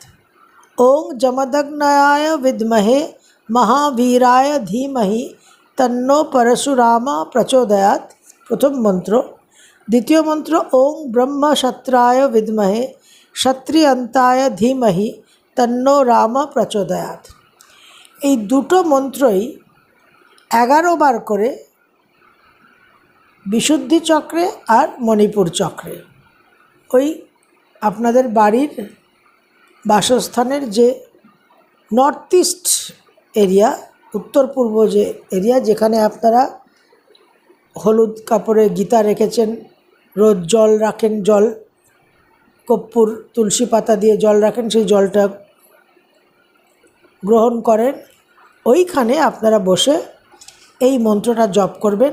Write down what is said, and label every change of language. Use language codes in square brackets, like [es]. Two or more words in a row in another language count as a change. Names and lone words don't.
[sa] ओं जमदग्नयाय विद्महे, महावीराय धीमहि तन्नो परशुरामः प्रचोदयात्, प्रथम मंत्र। द्वितीय मंत्र, ओं ब्रह्मक्षत्राय विद्महे, क्षत्रियन्ताय धीमहि तन्नो रामः प्रचोदयात्। [bn] এই দুটো মন্ত্রই 11 বার করে বিশুদ্ধি চক্রে আর মণিপুর চক্রে, ওই আপনাদের বাড়ির বাসস্থানের যে [en] north east area, [bn] উত্তর পূর্ব যে এরিয়া, যেখানে আপনারা হলুদ কাপড়ে গীতা রেখেছেন, রোজ জল রাখেন, জল কর্পূর তুলসী পাতা দিয়ে জল রাখেন, সেই জলটা গ্রহণ করেন, ওইখানে আপনারা বসে এই মন্ত্রটা জপ করবেন।